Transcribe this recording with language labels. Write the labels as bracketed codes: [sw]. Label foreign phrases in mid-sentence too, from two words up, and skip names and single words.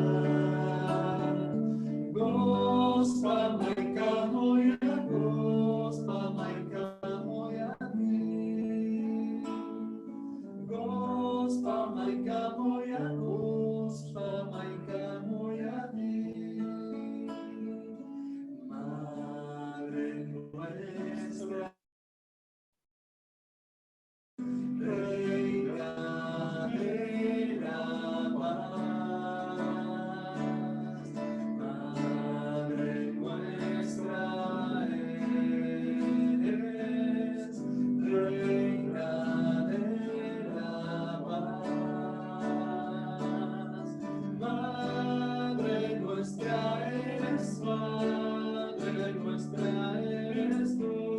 [hr] Gospa Majka moja, Gospa Majka moja, Gospa Majka moja, Gospa Majka moja, [es] Madre nuestra, Reina de la paz, Madre nuestra eres, Reina de la paz, Madre nuestra eres, Madre nuestra eres tú.